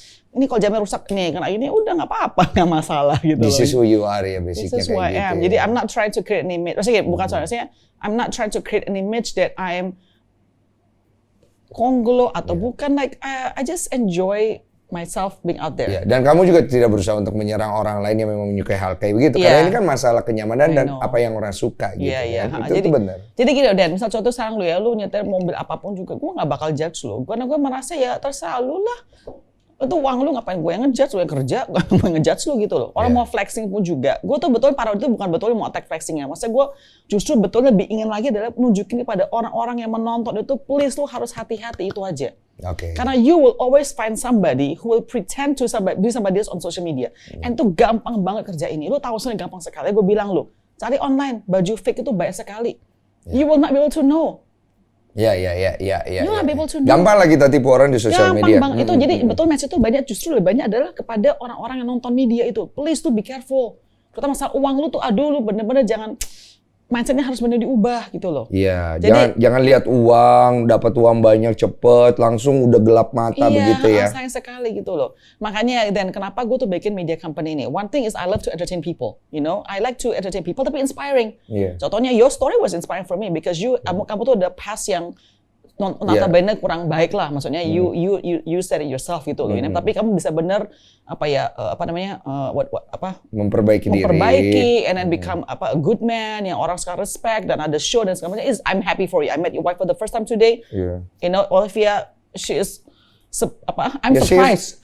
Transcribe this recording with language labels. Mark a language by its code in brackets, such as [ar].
[id] Ini kalau jamnya rusak nih, kena ini udah nggak apa-apa, nggak masalah gitu. [en] This is who you are [id] ya, basicnya. [en] This is who I am. Jadi I'm not trying to create an image. [id] Maksudnya bukan soalnya, [en] I'm not trying to create an image that I'm Konglo [id] atau bukan. [en] Like I just enjoy myself being out there. Yeah. [id] Dan kamu juga tidak berusaha untuk menyerang orang lain yang memang menyukai hal kayak begitu. Karena ini kan masalah kenyamanan dan apa yang orang suka gitu. Kan? Itu benar. Jadi gini Dan, misal contoh sekarang lu nyetir mobil apapun juga, gue nggak bakal judge lu. Karena gue merasa ya terserah lu lah. Itu uang lu ngapain gue yang ngejudge, lu yang kerja, gue yang ngejudge lu gitu loh. Orang mau flexing pun juga. Gue tuh betul parah itu bukan betul mau attack flexingnya. Maksudnya gue justru betul lebih ingin lagi adalah nunjukin kepada orang-orang yang menonton itu, please lu harus hati-hati itu aja. [en] Karena you will always find somebody who will pretend to be somebody else on social media. [id] And itu gampang banget kerja ini. Lu tahu sendiri gampang sekali. Gue bilang lu, cari online, baju fake itu banyak sekali. [en] You will not be able to know. [id] Ya. [en] You not be able to know. [id] Gampang lah kita tipu orang di sosial media. Gampang itu jadi betul message itu banyak, justru lebih banyak adalah kepada orang-orang yang nonton media itu. Please tuh [en] be careful. [id] Terutama masalah uang lu tuh, aduh lu bener-bener jangan, mindsetnya harus bener diubah gitu loh. Iya, jangan lihat uang, dapat uang banyak cepet, langsung udah gelap mata begitu ya. Iya, sayang sekali gitu loh. Makanya dan kenapa gue tuh bikin media company ini. [en] One thing is I love to entertain people, you know. I like to entertain people tapi inspiring. [id] Contohnya [en] your story was inspiring for me because [id] kamu tuh ada past yang notabene kurang baik lah, maksudnya [en] you said it yourself [id] gitu loh. Tapi kamu bisa bener memperbaiki [en] and then become a good man [id] yang orang sekarang respect dan ada show dan segala macam. [en] I'm happy for you. I met your wife for the first time today. You know, Olivia, she is I'm surprised.